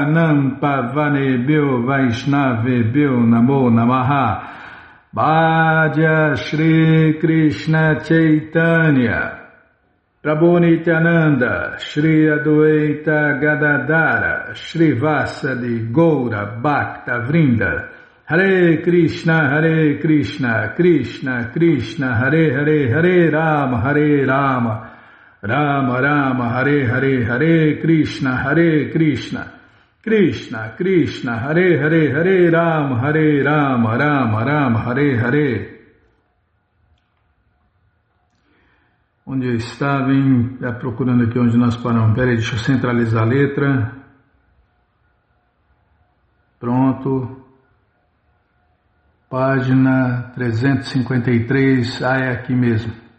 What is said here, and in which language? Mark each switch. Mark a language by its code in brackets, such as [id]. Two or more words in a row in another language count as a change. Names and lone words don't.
[sa] nam pavanebhyo vaishnavebhyo namo namaha Bhaja Shri Krishna Chaitanya Prabhu Nityananda Shri Adwaita Gadadara Shri Vasadi Goura Bhakta Vrinda Hare Krishna, Krishna Krishna, Hare Hare, Hare Rama, Rama Rama, Hare Hare, Hare Krishna, Krishna Krishna, Hare Hare, Hare Rama, Rama Rama, Hare Hare. [pt] Onde eu estava, hein? Procurando aqui onde nós paramos. Peraí, deixa eu centralizar a letra. Pronto. Página 353, é aqui mesmo.